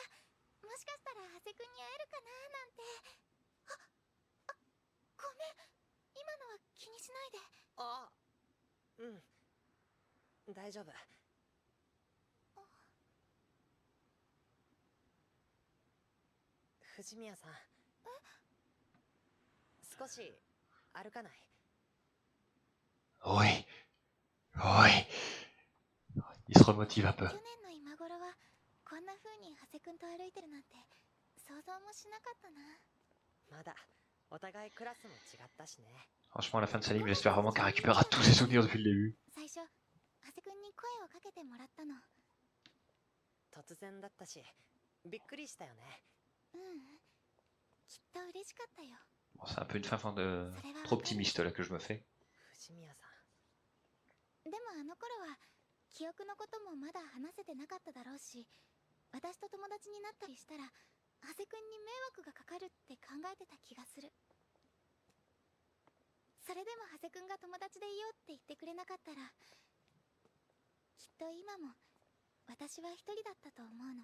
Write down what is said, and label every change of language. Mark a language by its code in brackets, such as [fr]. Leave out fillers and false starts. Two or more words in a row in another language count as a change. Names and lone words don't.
[ja] もしかしたら長谷くんに会えるかななんて。ごめん、今のは気にしないで。あ、うん、大丈夫。藤宮さん、少し歩かない？ [fr] Oui. Oui. Il se remotive un peu. [ja] 去年の今頃はこんな風に長谷くんと歩いてるなんて想像もしなかったな。まだお互いクラスも違ったしね。 [fr] Franchement, à la fin de sa ligne, j'espère vraiment qu'elle récupérera tous ses souvenirs depuis le début. [ja] 最初長谷くんに声をかけてもらったの。突然だったしびっくりしたよね。きっと嬉しかったよ。 [fr] Bon, c'est un peu une fin de... trop optimiste là que je me fais. [ja] 藤宮さん、でもあの頃は記憶のこともまだ話せてなかっただろうし、私と友達になったりしたら長谷くんに迷惑がかかるって考えてた気がする。それでも長谷くんが友達でいようって言ってくれなかったら、きっと今も私は一人だったと思うの。